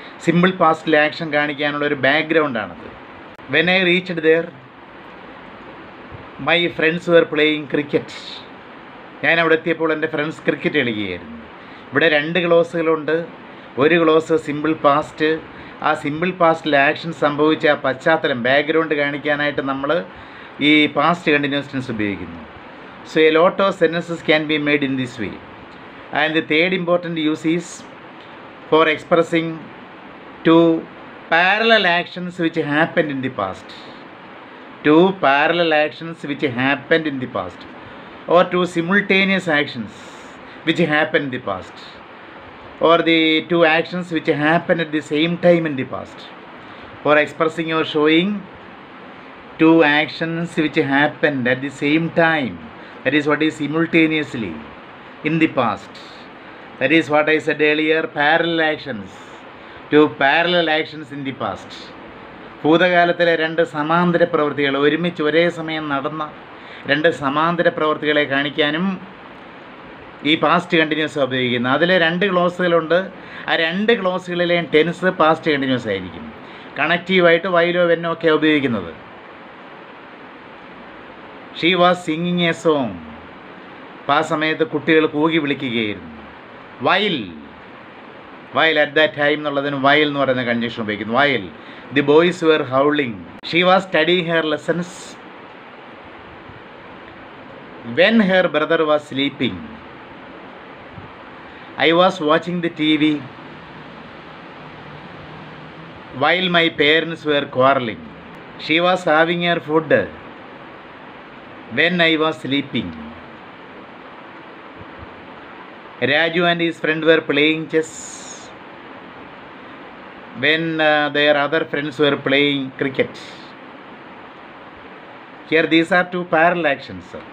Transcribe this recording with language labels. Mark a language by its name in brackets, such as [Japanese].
[Malayalam] Simple പാസ്റ്റിൽ action കാണിക്കാനുള്ള ഒരു ബാക്ക്ഗ്രൗണ്ടാണത്. [English] When I reached there my friends were playing cricket. [Malayalam] ഞാൻ അവിടെ എത്തിയപ്പോൾ എൻ്റെ ഫ്രണ്ട്സ് ക്രിക്കറ്റ് കളിക്കുകയായിരുന്നു. ഇവിടെ രണ്ട് ക്ലോസുകളുണ്ട്. ഒരു ക്ലോസ് സിമ്പിൾ പാസ്റ്റ്. ആ സിമ്പിൾ പാസ്റ്റിൽ ആക്ഷൻ സംഭവിച്ച ആ പശ്ചാത്തലം ബാക്ക്ഗ്രൗണ്ട് കാണിക്കാനായിട്ട് നമ്മൾ ഈ പാസ്റ്റ് കണ്ടിന്യൂസ് ടെൻസ് ഉപയോഗിക്കുന്നു. [English] So a lot of sentences can be made in this way. And the third important use is for expressing two parallel actions which happened in the past. Two parallel actions which happened in the past, or two simultaneous actions which happened in the past, or the two actions which happened at the same time in the past. For expressing or showing two actions which happened at the same time. That is what is simultaneously in the past. That is what I said earlier, parallel actions. Two parallel actions in the past. [Malayalam] ഭൂതകാലത്തിലെ രണ്ട് സമാന്തര പ്രവൃത്തികൾ, ഒരുമിച്ച് ഒരേ സമയം നടന്ന രണ്ട് സമാന്തര പ്രവൃത്തികളെ കാണിക്കാനും ഈ പാസ്റ്റ് കണ്ടിന്യൂസ് ഉപയോഗിക്കുന്നത്. അതിൽ രണ്ട് ക്ലോസുകളുണ്ട്. ആ രണ്ട് ക്ലോസുകളിലെയും ടെൻസ് പാസ്റ്റ് കണ്ടിന്യൂസ് ആയിരിക്കും. കണക്റ്റീവായിട്ട് വൈലോ വെന്നോ ഒക്കെ ഉപയോഗിക്കുന്നത്. [English] She was singing a song. [Malayalam] അപ്പം ആ സമയത്ത് കുട്ടികൾ കൂകി വിളിക്കുകയായിരുന്നു. [English] while at that time [Malayalam] എന്നുള്ളതിന് വൈൽ എന്ന് പറയുന്ന കൺജക്ഷൻ ഉപയോഗിക്കുന്നു. [English] While the boys were howling. She was studying her lessons when her brother was sleeping. I was watching the TV while my parents were quarrelling. She was having her food when I was sleeping. Raju and his friend were playing chess when their other friends were playing cricket. Here these are two parallel actions.